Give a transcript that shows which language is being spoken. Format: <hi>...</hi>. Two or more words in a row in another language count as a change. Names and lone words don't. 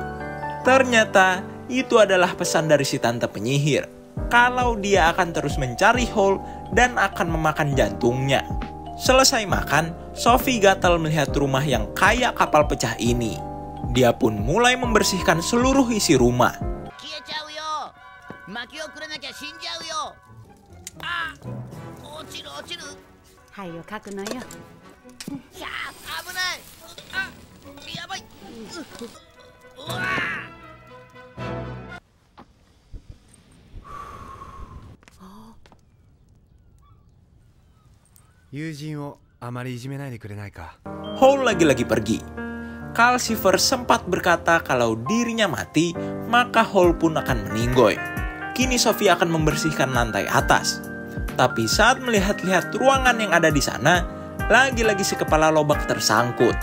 <id>Ternyata itu adalah pesan dari si tante penyihir, kalau dia akan terus mencari Hall dan akan memakan jantungnya. Selesai makan, Sophie gatal melihat rumah yang kayak kapal pecah ini. Dia pun mulai membersihkan seluruh isi rumah.</id> <ja>薪をくれなきゃ死んじゃうよ。あ、落ちる落ちる。灰をかくのよ。いや、危ない。あ、やばい。うわ。友人をあまりいじめないでくれないか。</ja> <id>Hall lagi-lagi pergi. Calcifer sempat berkata kalau dirinya mati, maka Hall pun akan meninggoy. Kini Sophie akan membersihkan lantai atas. Tapi saat melihat-lihat ruangan yang ada di sana, lagi-lagi si kepala lobak tersangkut.</id>